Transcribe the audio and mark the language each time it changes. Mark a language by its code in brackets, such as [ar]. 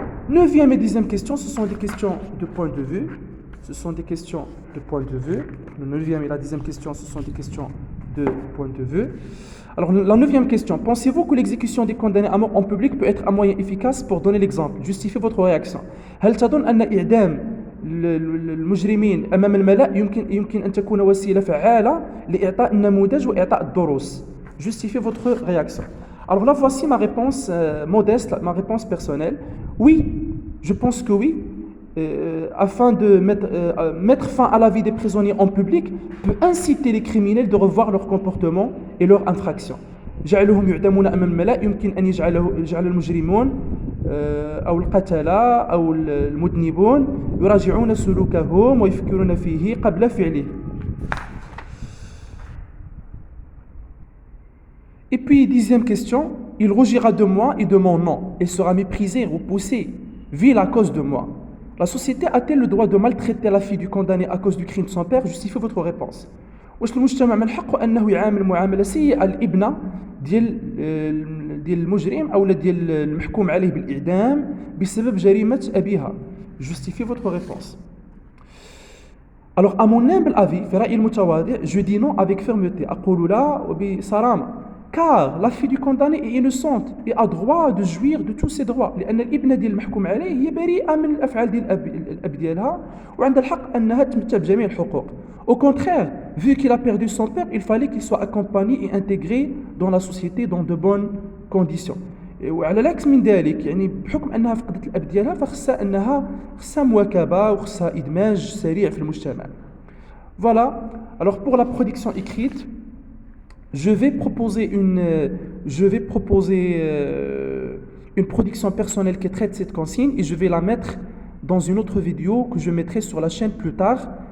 [fr] 9e et 10e question, ce sont des questions de point de vue. Ce sont des questions de point de vue. La 9e et la 10e question, ce sont des questions de point de vue. Alors, la 9e question. Pensez-vous que l'exécution des condamnés à mort en public peut être un moyen efficace pour donner l'exemple? Justifiez votre réaction. [ar] هل تظن أن إعدام المجرمين أمام الملأ يمكن أن تكون وسيلة فعالة لإعطاء النموذج وإعطاء الدروس? [fr] Justifiez votre réaction. Alors là, voici ma réponse modeste, ma réponse personnelle. Oui, je pense que oui. Afin de mettre fin à la vie des prisonniers en public, peut inciter les criminels de revoir leur comportement et leurs infractions. [ar] جعلهم يعدمون أمام الملأ يمكن أن يجعل المجرمون أو القتلة أو المذنبون يراجعون سلوكهم ويفكرون فيه قبل فعله. [fr] Et puis, 10e question, il rougira de moi et de mon nom, et sera méprisé, repoussé, vil à cause de moi. La société a-t-elle le droit de maltraiter la fille du condamné à cause du crime de son père? Justifiez votre réponse. [ar] واش المجتمع من حقه انه يعامل معامله سيئه الابنه ديال المجرم او ديال المحكوم عليه بالاعدام بسبب جريمه ابيها? [fr] Justifiez votre réponse. Alors à mon humble avis, [ar] في رأيي المتواضع, [fr] je dis non avec fermeté. [ar] أقول لا وبصرامة. [fr] Car la fille du condamné est innocente et a droit de jouir de tous ses droits, [ar] لأن الابنة ديال المحكوم عليه هي بريئة من الأفعال ديال الأب ديالها وعندها الحق أنها تمتع بجميع الحقوق. [fr] Au contraire, vu qu'il a perdu son père, il fallait qu'il soit accompagné et intégré dans la société dans de bonnes conditions. [ar] وعلى العكس من ذلك يعني بحكم أنها فقدت الأب ديالها فخصها مواكبة وخصها إدماج سريع في المجتمع. [fr] Voilà. Alors pour la production écrite, je vais proposer une production personnelle qui traite cette consigne et je vais la mettre dans une autre vidéo que je mettrai sur la chaîne plus tard.